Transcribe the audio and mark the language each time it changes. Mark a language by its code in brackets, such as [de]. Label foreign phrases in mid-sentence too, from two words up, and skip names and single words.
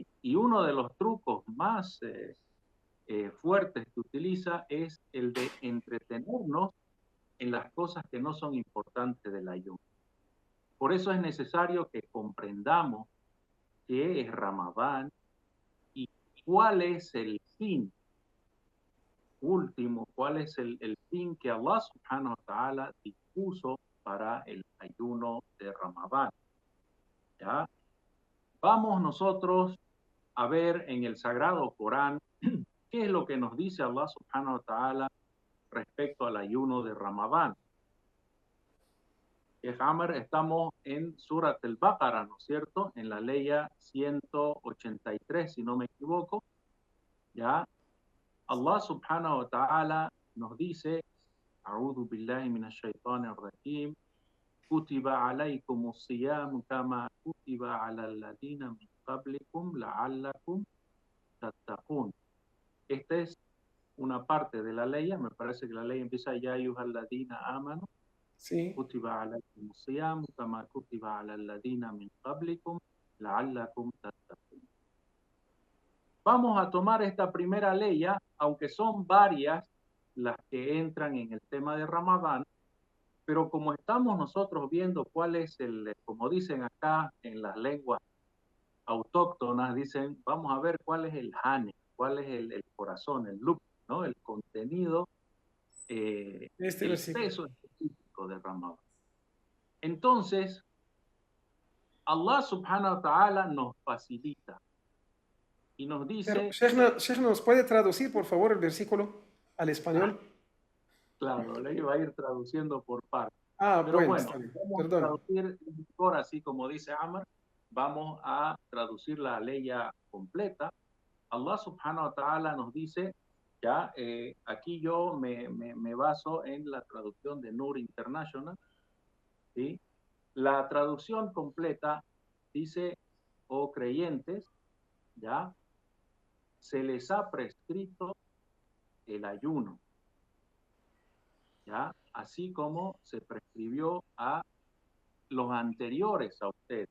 [es] Y uno de los trucos más fuertes que utiliza es el de entretenernos en las cosas que no son importantes del ayuno. Por eso es necesario que comprendamos qué es Ramadán y cuál es el fin último, cuál es el fin que Allah [ar] سبحانه وتعالى [es] dispuso para el ayuno de Ramadán. ¿Ya? Vamos nosotros a ver en el Sagrado Corán qué es lo que nos dice Allah [ar] سبحانه وتعالى [es] respecto al ayuno de Ramadán. Hammer, estamos en Surat al-Baqarah, ¿no es cierto? En la ley 183, si no me equivoco. ¿Ya? Allah [ar] سبحانه وتعالى [es] nos dice, [ar] أعوذ بالله من الشيطان الرجيم، كتب عليكم الصيام كما كتب على الذين من قبلكم لعلكم تتقون. [es] Esta es una parte de la ley, me parece que la ley empieza [ar] يا أيها الذين آمنوا. [es] Sí. [ar] كتب عليكم الصيام كما كتب على الذين من قبلكم لعلكم تتقون. [es] Vamos a tomar esta primera ley, aunque son varias las que entran en el tema de Ramadán, Pero como estamos nosotros viendo cuál es como dicen acá en las lenguas autóctonas, dicen, vamos a ver cuál es el hane, cuál es el corazón, el look, ¿no? El contenido, Este el versículo. peso específico de Ramadán. Entonces, Allah [ar] سبحانه وتعالى [es] nos facilita y nos dice, Sheikh, ¿nos puede traducir, por favor, el versículo al español? claro, le iba a ir traduciendo por partes. Ah, Pero bueno, bueno, está bien. vamos a Perdón. traducir mejor, así como dice Amr, vamos a traducir la ley completa. Allah [ar] سبحانه وتعالى [es] nos dice, ya, aquí yo me baso en la traducción de Nur International, ¿sí? La traducción completa dice, oh creyentes, ya, se les ha prescrito el ayuno, ya, así como se prescribió a los anteriores a ustedes.